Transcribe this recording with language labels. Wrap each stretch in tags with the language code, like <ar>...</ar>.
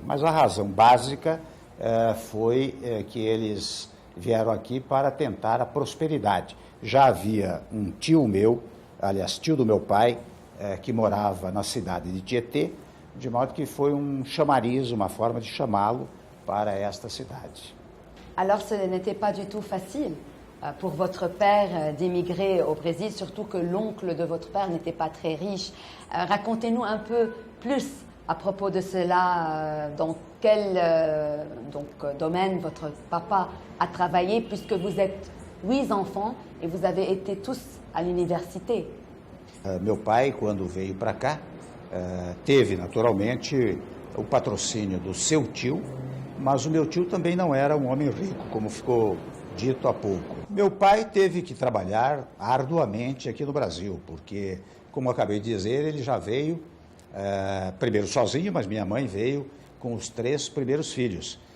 <pt>Mas a razão básica foi que eles vieram aqui para tentar a prosperidade. Já havia um tio meu, aliás, tio do meu pai, que morava na cidade de Tietê, de modo que foi um chamariz, uma forma de chamá-lo para esta cidade.</pt> <fr>Alors, ce n'était pas du tout facile pour votre père d'émigrer au Brésil, surtout que l'oncle de votre père n'était pas très riche. Racontez-nous un peu plus à propos de cela, dans quel domaine votre papa a travaillé, puisque vous êtes 8 enfants et vous avez été tous à l'université.</fr> <pt>Meu pai, quando veio para cá, teve naturalmente o patrocínio do seu tio, mas o meu tio também não era um homem rico, como ficou dito há pouco. Meu pai teve que trabalhar arduamente aqui no Brasil, porque, como eu acabei de dizer, ele já veio primeiro sozinho, mas minha mãe veio com os 3 primeiros filhos.</pt>